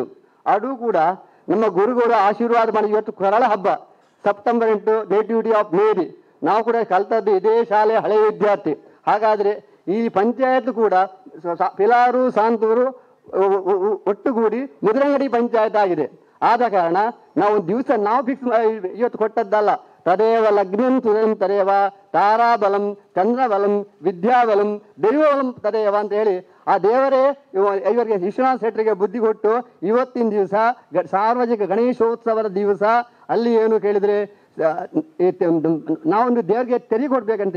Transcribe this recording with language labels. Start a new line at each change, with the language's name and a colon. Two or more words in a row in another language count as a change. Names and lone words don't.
Kannada: ಅದು ಕೂಡ ನಮ್ಮ ಗುರುಗಳು ಆಶೀರ್ವಾದ ಮಾಡಿ, ಇವತ್ತು ಕರಾಳ ಹಬ್ಬ, ಸೆಪ್ಟೆಂಬರ್ 8 ನೇಟಿವಿಟಿ ಆಫ್ ಮೇರಿ. ನಾವು ಕೂಡ ಕಲ್ತದ್ದು ಇದೇ ಶಾಲೆ, ಹಳೆಯ ವಿದ್ಯಾರ್ಥಿ. ಹಾಗಾದರೆ ಈ ಪಂಚಾಯತ್ ಕೂಡ ಪಿಲಾರು, ಸಾಂತೂರು ಒಟ್ಟುಗೂಡಿ ಮುದ್ರಂಗಡಿ ಪಂಚಾಯತ್ ಆಗಿದೆ. ಆದ ಕಾರಣ ನಾವು ದಿವಸ ನಾವು ಫಿಕ್ಸ್ ಇವತ್ತು ಕೊಟ್ಟದ್ದಲ್ಲ.
Sanskrit: ತದೇವ ಲಗ್ನಂ ಸುರಂ ತದೇವ ತಾರಾಬಲಂ ಚಂದ್ರಬಲಂ ವಿದ್ಯಾಬಲಂ ದೈವಬಲಂ ತದೇವ
Kannada: ಅಂತ ಹೇಳಿ ಆ ದೇವರೇ ಇವರಿಗೆ ವಿಶ್ವನಾಥ್ ಶೆಟ್ಟರಿಗೆ ಬುದ್ಧಿ ಕೊಟ್ಟು ಇವತ್ತಿನ ದಿವಸ ಸಾರ್ವಜನಿಕ ಗಣೇಶೋತ್ಸವದ ದಿವಸ ಅಲ್ಲಿ ಏನು ಕೇಳಿದರೆ ನಾವೊಂದು ದೇವರಿಗೆ ತೆರಿಗೆ ಕೊಡ್ಬೇಕಂತೆ.